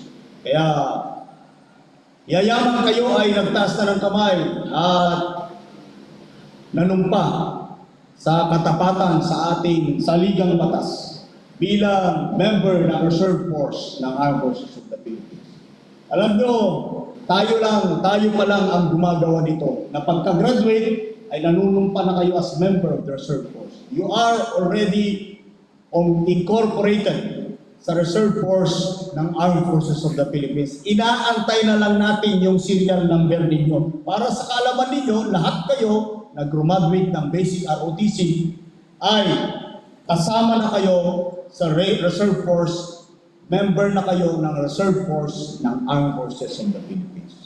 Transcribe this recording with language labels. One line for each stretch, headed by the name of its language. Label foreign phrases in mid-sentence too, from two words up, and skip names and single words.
Filipino: Kaya, yayaman kayo ay nagtaas na ng kamay at nanumpa sa katapatan sa ating saligang batas bilang member ng Reserve Force ng Armed Forces of the Philippines. Alam nyo, tayo pa lang ang gumagawa nito na pagka-graduate ay nanunumpa na kayo
English: as member of the Reserve Force. You are already incorporated sa Reserve Force ng Armed Forces of the Philippines.
Filipino: Inaantay na lang natin yung
English: serial number
Filipino: ninyo. Para sa kaalaman ninyo, lahat kayo na graduate ng basic ROTC ay kasama na kayo sa Reserve Force, member na kayo ng Reserve Force ng Armed Forces of the Philippines.